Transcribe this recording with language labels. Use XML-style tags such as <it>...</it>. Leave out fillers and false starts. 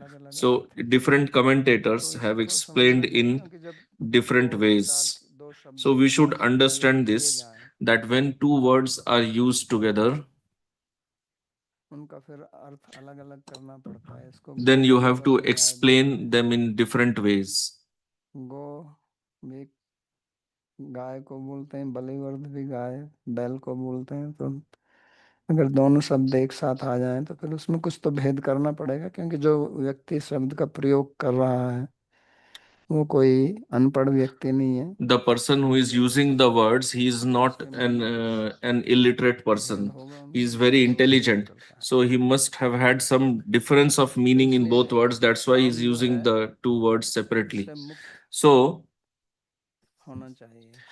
<en>So different commentators have explained in different ways. So we should understand this, that when two words are used together,</en> <hi>उनका फिर अर्थ अलग अलग करना पड़ता है. इसको</hi> <en>then you have to</en> <hi>गोविंदवत न्याय बोलते</hi> <en>explain</en> <hi>हैं.</hi> <en>them in different ways.</en> <hi>गो भी गाय को बोलते हैं, बलिवर्ध भी गाय, बैल को बोलते हैं. तो अगर दोनों शब्द एक साथ आ जाएं तो फिर उसमें कुछ तो भेद करना पड़ेगा, क्योंकि जो व्यक्ति शब्द का प्रयोग कर रहा है वो कोई अनपढ़ व्यक्ति नहीं है.</hi> <en>The person who is using the words, he is not an illiterate person. He is very intelligent. So he must have had some difference of meaning in both words. That's why he is using the two words separately. So</en> <hi>होना चाहिए.</hi>